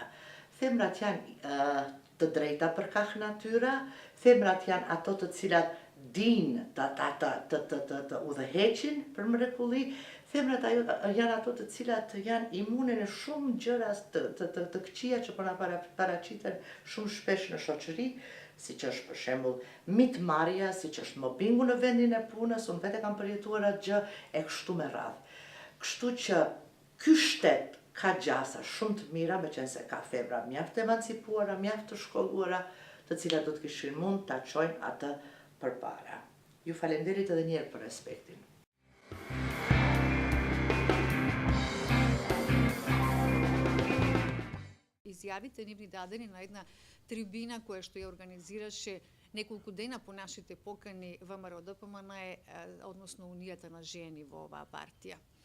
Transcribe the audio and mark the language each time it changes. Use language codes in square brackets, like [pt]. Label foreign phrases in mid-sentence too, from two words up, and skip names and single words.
[sq] Femrat janë të drejta përkah natyra, femrat janë ato të cilat dinë të udhëheqin për mrekulli, femrat janë ato të cilat janë imune në shumë gjëra të këqija që po na paraqiten shumë shpesh në shoqëri, siç është për shembull mitmarrja, siç është mobbingu në vendin e punës, unë vetë kam përjetuar atë gjë e kështu me radhë. Kështu që ky shtet ka gjasa shumë të mira, meqense ka femra mjaft të emancipuara, mjaft të shkolluara, të cilat do të kishin mund ta çojnë atë përpara. Ju falenderit edhe një herë për respektin. [mk] Изјавите ни дадени на една трибина која што ја организираше неколку дена по нашите покани ВМРО ДПМН, односно Унијата на жени во оваа партија.